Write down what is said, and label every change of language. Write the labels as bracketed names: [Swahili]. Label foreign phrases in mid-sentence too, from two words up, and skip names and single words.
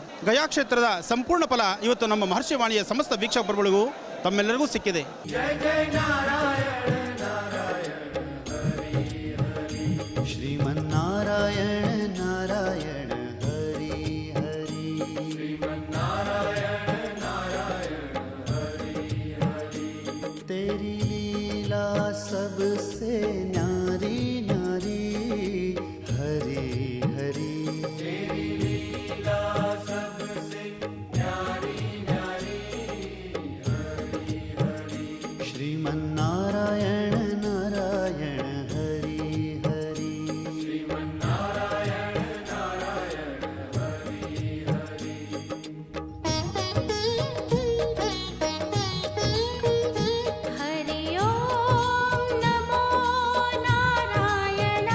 [Kannada] ಗಯಾಕ್ಷೇತ್ರದ ಸಂಪೂರ್ಣ ಫಲ ಇವತ್ತು ನಮ್ಮ ಮಹರ್ಷಿವಾಣಿಯ ಸಮಸ್ತ ವೀಕ್ಷಕ ಪ್ರಭುಗಳಿಗೂ ತಮ್ಮೆಲ್ಲರಿಗೂ ಸಿಕ್ಕಿದೆ. ಶ್ರೀಮನ್ನಾರಾಯಣ ನಾರಾಯಣ ಹರಿ ಹರಿ. [Hindi] तेरी लीला सबसे न्यारी न्यारी हरी हरी. तेरी लीला सबसे न्यारी न्यारी हरी हरी. [Sanskrit] श्रीमन्नारायण नारायण हरि हरि. श्रीमन्नारायण नारायण हरि हरि. हरि ओम नमो नारायण.